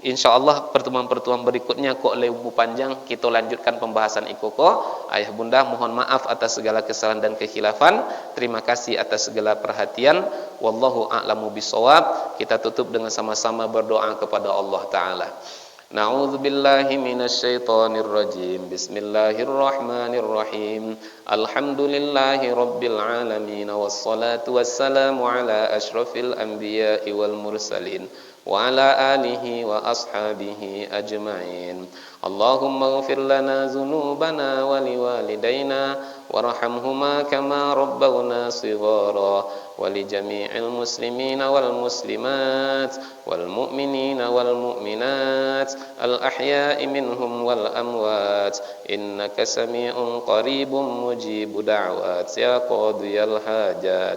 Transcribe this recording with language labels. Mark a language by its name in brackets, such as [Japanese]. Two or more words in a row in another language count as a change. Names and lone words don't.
[Indonesian] InsyaAllah pertemuan-pertemuan berikutnya kok lebih panjang, kita lanjutkan pembahasan ikoko. Ayah bunda mohon maaf atas segala kesalahan dan kekhilafan. Terima kasih atas segala perhatian. [Arabic] والله أعلم بالصواب. [Indonesian] Kita tutup dengan sama-sama berdoa kepada Allah Ta'ala. [Arabic] نعوذ بالله من الشيطان الرجيم. بسم الله الرحمن الرحيم. الحمد لله رب العالمين. والصلاة والسلام على أشرف الأنبياء والمرسلين وعلى آله وأصحابه أجمعين. اللهم اغفر لنا ذنوبنا ولوالدينا وارحمهما كما ربونا صغارا ولجميع المسلمين والمسلمات والمؤمنين والمؤمنات الأحياء منهم والأموات إنك سميع قريب مجيب الدعوات يا قاضي الحاجات.